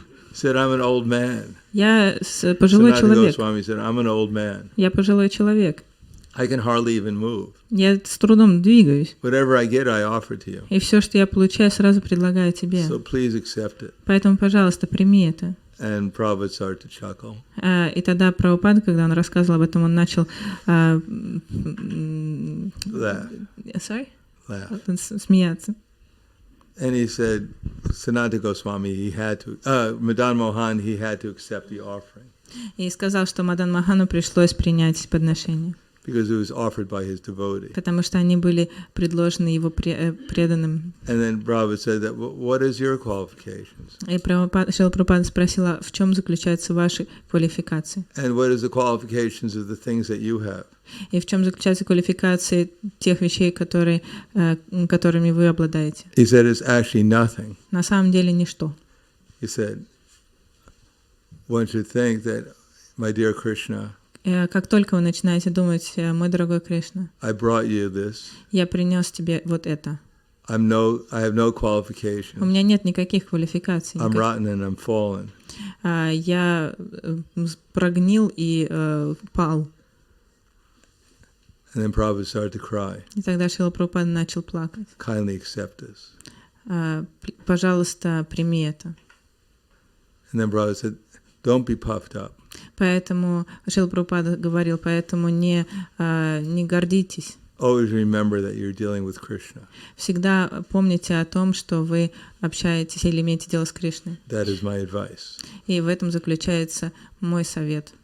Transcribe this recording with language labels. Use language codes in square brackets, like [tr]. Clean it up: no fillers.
[en] He said, "I'm an old man." [ru] Я пожилой [en] Sanatana [ru] человек. [en] Goswami said, "I'm an old man. [ru] Я пожилой человек. [en] I can hardly even move. [ru] Я с трудом двигаюсь. [en] Whatever I get, I offer to you. [ru] И все, что я получаю, сразу предлагаю тебе. [en] So please accept it." [ru] Поэтому, пожалуйста, прими это. [en] And Prabhupada started to chuckle. [ru] И тогда Прабхупада, когда он рассказывал об этом, он начал смеяться. [en] And he said, Sanatana Goswami, Madan Mohan, he had to accept the offering [ru] И сказал, что Мадан Мохану пришлось принять подношение, [en] because it was offered by his devotee. [ru] потому что они были предложены его преданным. [en] And then Prabhupada said that, what is your qualifications? [ru] И Шрила Прабхупада спросила, в чем заключаются ваши квалификации? [en] And what is the qualifications of the things that you have? [ru] И в чем заключаются квалификации тех вещей, которыми вы обладаете? [en] He said, it's actually nothing. [ru] На самом деле ничто. [en] He said, one should think that, my dear Krishna, [ru] Как только вы начинаете думать, мой дорогой Кришна, [en] I brought you this. [ru] я принес тебе вот это. [en] I have no qualifications. [ru] У меня нет никаких квалификаций. [en] I'm rotten and I'm fallen. [ru] Я прогнил и пал. [en] And then Prabhupada started to cry. [ru] И тогда Шрила Прабхупада начал плакать. [en] Kindly accept this. [ru] Пожалуйста, прими это. [en] And then Prabhupada said, don't be puffed up. [ru] Поэтому Шрила Прабхупада говорил, поэтому не гордитесь. [en] Always remember that you're dealing with Krishna. [ru] Всегда помните о том, что вы общаетесь или имеете дело с Кришной. [en] That is my advice. [ru] И в этом заключается мой совет.